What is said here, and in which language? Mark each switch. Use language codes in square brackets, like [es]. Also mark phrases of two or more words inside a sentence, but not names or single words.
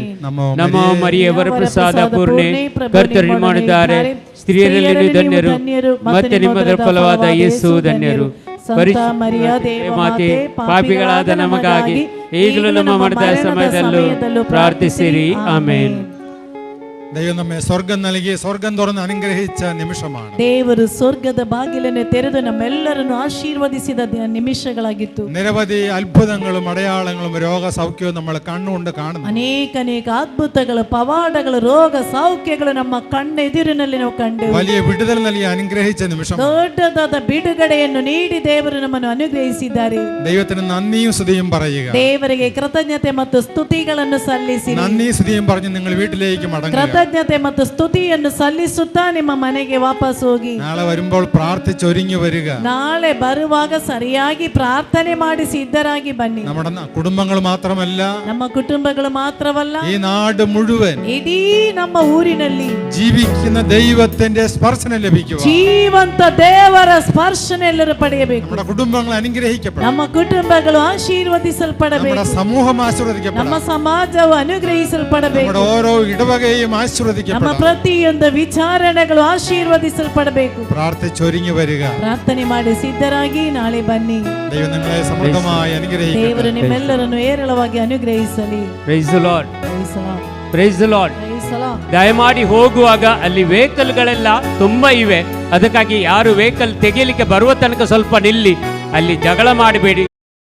[kn] ನಮೋ ಮರಿಯೇ ವರಪ್ರಸಾದ ಪೂರ್ಣೆ ಕರ್ತರು ನಿಮ್ಮನ್ನಿದ್ದಾರೆ, ಸ್ತ್ರೀಯರಲ್ಲಿ ನೀವು ಧನ್ಯರು, ಮತ್ತೆ ನಿಮ್ಮದರ ಫಲವಾದ ಯೇಸು ಧನ್ಯರು. ಮಾತೆ, ಪಾಪಿಗಳಾದ ನಮಗಾಗಿ ಈಗಲೂ ನಮ್ಮ ಮರಣದ ಸಮಯದಲ್ಲೂ ಪ್ರಾರ್ಥಿಸಿರಿ. ಆಮೆನ್. [ml] ദൈവം നമ്മെ സ്വർഗം നൽകി സ്വർഗം തുറന്ന് അനുഗ്രഹിച്ച നിമിഷമാണ്. [kn] ದೇವರು ಸ್ವರ್ಗದ ಬಾಗಿಲನ್ನು ತೆರೆದು ನಮ್ಮೆಲ್ಲರನ್ನು ಆಶೀರ್ವದಿಸಿದ ನಿಮಿಷಗಳಾಗಿತ್ತು. [ml] നിരവധി അത്ഭുതങ്ങളും അടയാളങ്ങളും രോഗസൗഖ്യവും നമ്മൾ കണ്ണുകൊണ്ട് കാണുന്നു. [kn] ಅನೇಕ ಅದ್ಭುತಗಳು, ಪವಾಡಗಳು, ರೋಗ ಸೌಖ್ಯಗಳು ನಮ್ಮ ಕಣ್ಣೆದುರಿನಲ್ಲಿ ನಾವು ಕಂಡು [ml] വലിയ വിടുതൽ നൽകി അനുഗ്രഹിച്ച നിമിഷം. [kn] ದೊಡ್ಡದಾದ ಬಿಡುಗಡೆಯನ್ನು ನೀಡಿ ದೇವರು ನಮ್ಮನ್ನು ಅನುಗ್ರಹಿಸಿದ್ದಾರೆ. [ml] ദൈവത്തിന് നന്ദിയും സ്തുതിയും പറയുക. [kn] ದೇವರಿಗೆ ಕೃತಜ್ಞತೆ ಮತ್ತು ಸ್ತುತಿಗಳನ್ನು ಸಲ್ಲಿಸಿ. [ml] നന്ദി സ്തുതിയും പറഞ്ഞ് നിങ്ങൾ വീട്ടിലേക്ക് മടങ്ങുക. [kn] ಕೃತಜ್ಞತೆ ಮತ್ತು ಸ್ತುತಿಯನ್ನು ಸಲ್ಲಿಸುತ್ತಾ ನಿಮ್ಮ ಮನೆಗೆ ವಾಪಸ್ ಹೋಗಿ. [ml] നാളെ വരുമ്പോൾ പ്രാർത്ഥിച്ചൊരുങ്ങി വരിക. [kn] ನಾಳೆ ಬರುವಾಗ ಸರಿಯಾಗಿ ಪ್ರಾರ್ಥನೆ ಮಾಡಿ ಸಿದ್ಧರಾಗಿ ಬನ್ನಿ. [ml] നമ്മുടെ കുടുംബങ്ങൾ മാത്രമല്ല, [kn] ನಮ್ಮ ಕುಟುಂಬಗಳು ಮಾತ್ರವಲ್ಲ, [ml] ഈ നാട് മുഴുവൻ, [kn] ಇಡೀ ನಮ್ಮ ಊರಿನಲ್ಲಿ [ml] ജീവിക്കുന്ന ദൈവത്തിന്റെ സ്പർശനം ലഭിക്കുക. [kn] ಜೀವಂತ ದೇವರ ಸ್ಪರ್ಶನ ಎಲ್ಲರೂ ಪಡೆಯಬೇಕು. [ml] നമ്മുടെ കുടുംബങ്ങൾ അനുഗ്രഹിക്കപ്പെടണം. [kn] ನಮ್ಮ ಕುಟುಂಬಗಳು ಆಶೀರ್ವದಿಸಲ್ಪಡಬೇಕು. [ml] നമ്മുടെ സമൂഹം ആശീർവദിക്കപ്പെടണം. [kn] ನಮ್ಮ ಸಮಾಜವು ಅನುಗ್ರಹಿಸಲ್ಪಡಬೇಕು. [ml] നമ്മുടെ ഓരോ ഇടവകയും ആശീർവദിക്കപ്പെടണം. [kn] ನಮ್ಮ ಪ್ರತಿಯೊಂದು ವಿಚಾರಣೆಗಳು ಆಶೀರ್ವದಿಸಲ್ಪಡಬೇಕು. [ml] പ്രാർത്ഥിച്ചൊരുങ്ങി വരിക. [kn] ಪ್ರಾರ್ಥನೆ ಮಾಡಿ ಸಿದ್ಧರಾಗಿ ನಾಳೆ ಬನ್ನಿ. [ml] ദൈവം നിങ്ങളെ സമൃദ്ധമായി അനുഗ്രഹിക്കട്ടെ. [kn] ದೇವರು ನಿಮ್ಮೆಲ್ಲರನ್ನು ಏರಳವಾಗಿ ಅನುಗ್ರಹಿಸಲಿ. [en] Praise the Lord. Praise the Lord. [kn] ದಯಮಾಡಿ ಹೋಗುವಾಗ ಅಲ್ಲಿ ವೆಹಿಕಲ್ಗಳೆಲ್ಲ ತುಂಬಾ ಇವೆ, ಅದಕ್ಕಾಗಿ ಯಾರು ವೆಹಿಕಲ್ ತೆಗೆಯಲಿಕ್ಕೆ ಬರುವ ತನಕ ಸ್ವಲ್ಪ ನಿಲ್ಲಿ, ಅಲ್ಲಿ ಜಗಳ ಮಾಡಬೇಡಿ.